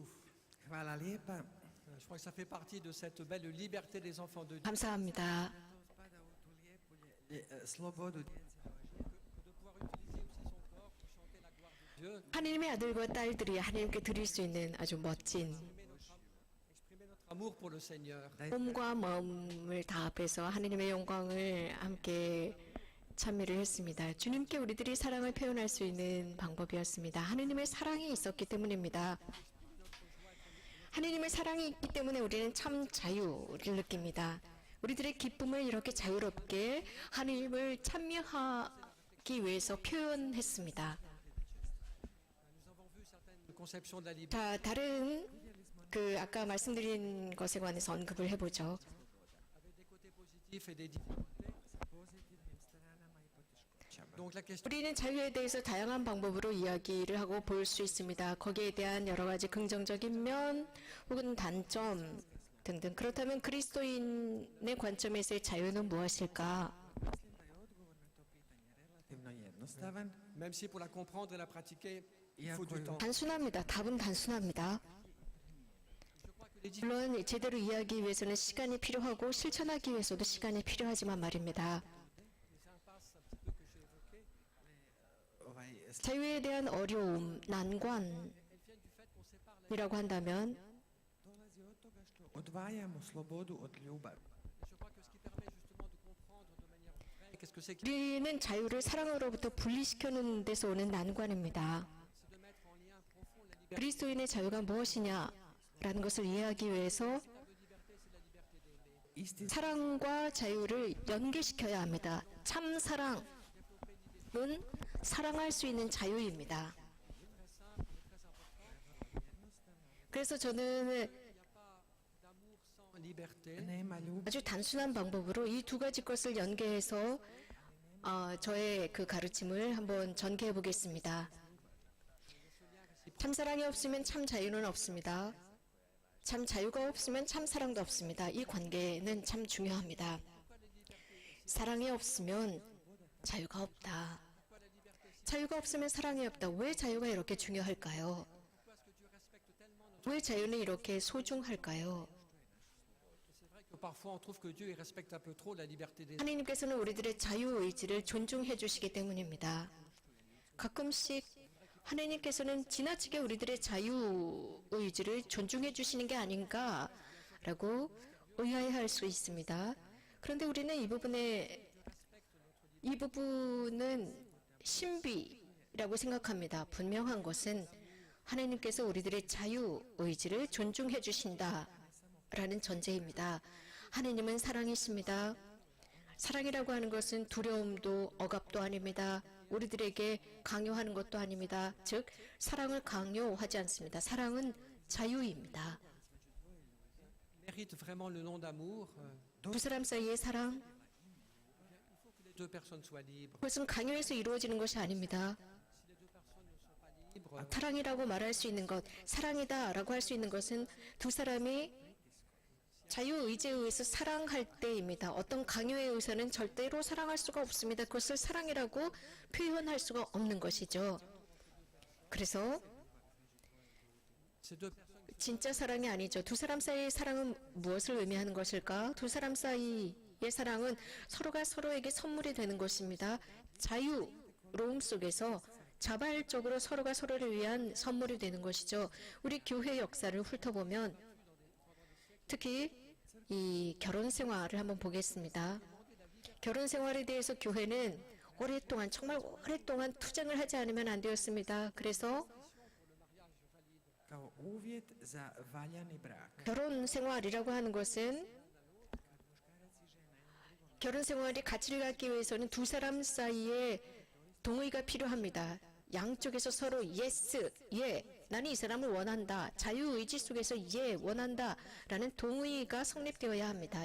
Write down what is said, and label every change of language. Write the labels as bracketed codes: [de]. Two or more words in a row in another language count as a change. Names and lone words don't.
[hr] Hvala lijepa. [fr] Je crois que ça fait partie de cette belle liberté des enfants de Dieu. [ko] 감사합니다. [hr] To spada u tu lijepu slobodu djece Božje. [fr] De pouvoir utiliser aussi son corps pour chanter la gloire de Dieu, [ko] 하나님의 아들과 딸들이 하나님께 드릴 수 있는 아주 멋진 [fr] exprimer notre amour pour le Seigneur. [ko] 몸과 마음을 다 합해서 하나님의 영광을 함께 참여를 했습니다. 주님께 우리들이 사랑을 표현할 수 있는 방법이었습니다. 하나님의 사랑이 있었기 때문입니다. 하나님의 사랑이 있기 때문에 우리는 참 자유를 느낍니다. 우리들의 기쁨을 이렇게 자유롭게 하나님을 참여하기 위해서 표현했습니다. [fr] Nous avons vu certaines conceptions de la liberté. [ko] 자, 다른 아까 말씀드린 것에 관해서 언급을 해보죠. [fr] avec des côtés positifs et des difficultés. [hr] Sa pozitivnim stranama i poteškoćama. [fr] Donc la question [ko] 우리는 자유에 대해서 다양한 방법으로 이야기를 하고 볼 수 있습니다. 거기에 대한 여러 가지 긍정적인 면 혹은 단점 등등. 그렇다면 그리스도인의 관점에서의 자유는 무엇일까? [hr] Mislim da je odgovor na to pitanje relativno jednostavan. [fr] même si pour la comprendre et la pratiquer, il faut [hr] Iako [fr] du je temps. [ko] 단순합니다. 답은 단순합니다. [fr] Je crois que les [ko] 물론 제대로 이해하기 위해서는 시간이 필요하고 실천하기 위해서도 시간이 필요하지만 말입니다. [fr] impasses un petit peu que j'ai évoquées, [hr] ovaj, [ko] 자유에 대한 어려움, 난관이라고 [fr] elles viennent du fait qu'on sépare la [ko] 한다면 [hr] dolazi od toga što odvajamo slobodu od ljubavi. [fr] Je crois que ce qui permet justement de comprendre de manière vraie qu'est-ce que c'est que [ko] 우리는 자유를 사랑으로부터 분리시켜놓는 데서 오는 난관입니다. [fr] c'est de mettre en lien profond la liberté. [ko] 그리스도인의 자유가 무엇이냐라는 것을 이해하기 위해서 [fr] De liberté, c'est la liberté d'aimer. [hr] Istinski [ko] 사랑과 자유를 연계시켜야 합니다. 참 사랑은 사랑할 수 있는 자유입니다. 그래서 저는 [fr] D'amour sans liberté, [hr] nema ljubavi, [ko] 아주 단순한 방법으로 이 두 가지 것을 연계해서 저의 그 가르침을 한번 전개해 보겠습니다. 참 사랑이 없으면 참 자유는 없습니다. 참 자유가 없으면 참 사랑도 없습니다. 이 관계는 참 중요합니다. 사랑이 없으면 자유가 없다. 자유가 없으면 사랑이 없다. 왜 자유가 이렇게 중요할까요? 왜 자유는 이렇게 소중할까요? [fr] Parfois, on trouve que Dieu il respecte un peu trop la liberté des [ko] 하나님께서는 우리들의 자유의지를 존중해 주시기 때문입니다. 가끔씩 하나님께서는 지나치게 우리들의 자유의지를 존중해 주시는 게 아닌가라고 의아해할 수 있습니다. 그런데 우리는 이 부분은 신비라고 생각합니다. 분명한 것은 하나님께서 우리들의 자유의지를 존중해 주신다라는 전제입니다. 하나님은 사랑이십니다. 사랑이라고 하는 것은 두려움도 억압도 아닙니다. 우리들에게 강요하는 것도 아닙니다. 즉 사랑을 강요하지 않습니다. 사랑은 자유입니다. [fr] mérite vraiment le nom d'amour. [ko] 두 사람 사이의 사랑, [fr] Les deux personnes soient libres. [ko] 그것은 강요해서 이루어지는 것이 아닙니다. [fr] Libres, [ko] 사랑이라고 말할 수 있는 것, 사랑이다라고 할 수 있는 것은 두 사람이 자유의지에 의해서 사랑할 때입니다. 어떤 강요에 의해서는 절대로 사랑할 수가 없습니다. 그것을 사랑이라고 표현할 수가 없는 것이죠. 그래서 [fr] ces deux personnes [ko] 진짜 사랑이 아니죠. 두 사람 사이의 사랑은 무엇을 의미하는 것일까? 두 사람 사이의 사랑은 서로가 서로에게 선물이 되는 것입니다. 자유로움 속에서 자발적으로 서로가 서로를 위한 선물이 되는 것이죠. 우리 교회 역사를 훑어보면 특히 이 결혼 생활을 한번 보겠습니다. 결혼 생활에 대해서 교회는 오랫동안 정말 오랫동안 투쟁을 하지 않으면 안 되었습니다. 그래서 [hr] Kao uvjet za valjani brak. [ko] 결혼 생활이라고 하는 것은 결혼 생활이 가치를 갖기 위해서는 두 사람 사이에 동의가 필요합니다. 양쪽에서 서로 yes, 예, 나는 이 사람을 원한다. 자유의지 속에서 예, 원한다. 라는 동의가 성립되어야 합니다.